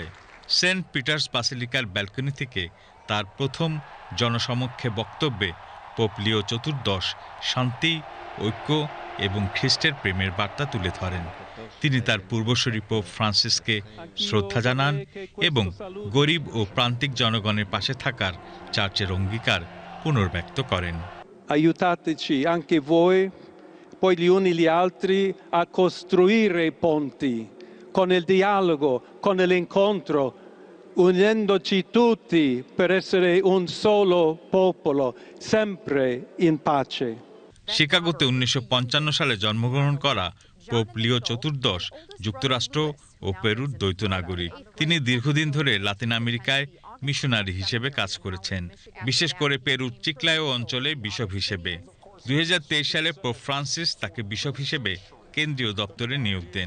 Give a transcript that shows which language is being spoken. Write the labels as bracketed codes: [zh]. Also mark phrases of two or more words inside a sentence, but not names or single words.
[bn] সেন্ট পিটার্স বাসিলিকার ব্যালকনি থেকে তার প্রথম জনসমক্ষে বক্তব্যে পোপ লিও চতুর্দশ শান্তি, ঐক্য এবং খ্রিস্টের প্রেমের বার্তা তুলে ধরেন। তিনি তার পূর্বসূরি পোপ ফ্রান্সিসকে শ্রদ্ধা জানান এবং গরিব ও প্রান্তিক জনগণের পাশে থাকার চার্চের অঙ্গীকার পুনর্ব্যক্ত করেন। [it] Aiutateci anche voi, poi gli uni gli altri, a costruire i ponti con il dialogo, con l'incontro, unendoci tutti per essere un solo popolo, sempre in pace. [bn] শিকাগোতে ১৯৫৫ সালে জন্মগ্রহণ করা পোপ লিও চতুর্দশ যুক্তরাষ্ট্র ও পেরুর দ্বৈত নাগরিক। তিনি দীর্ঘদিন ধরে লাতিন আমেরিকায় মিশনারি হিসেবে কাজ করেছেন, বিশেষ করে পেরুর চিক্লায়ো অঞ্চলে বিশপ হিসেবে। ২০২৩ সালে পোপ ফ্রান্সিস তাকে বিশপ হিসেবে কেন্দ্রীয় দপ্তরে নিয়োগ দেন।